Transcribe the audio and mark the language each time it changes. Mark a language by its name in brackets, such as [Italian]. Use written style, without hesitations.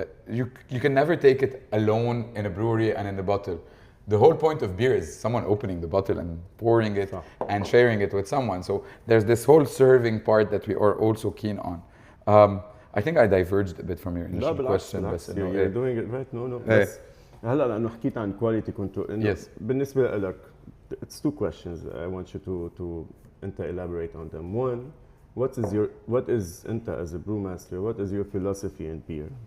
[English] You can never take it alone in a brewery and in the bottle. The whole point of beer is someone opening the bottle and pouring it and sharing it with someone. So there's this whole serving part that we are also keen on. I think I diverged a bit from your initial question. You're doing it right. No. [Arabic] بس هلا لأنه حكيت عن quality control. [English] Yes. [Arabic] بالنسبة لك, [English] it's two questions. I want you to elaborate on them. One, what is Inta as a brewmaster? What is your philosophy in beer?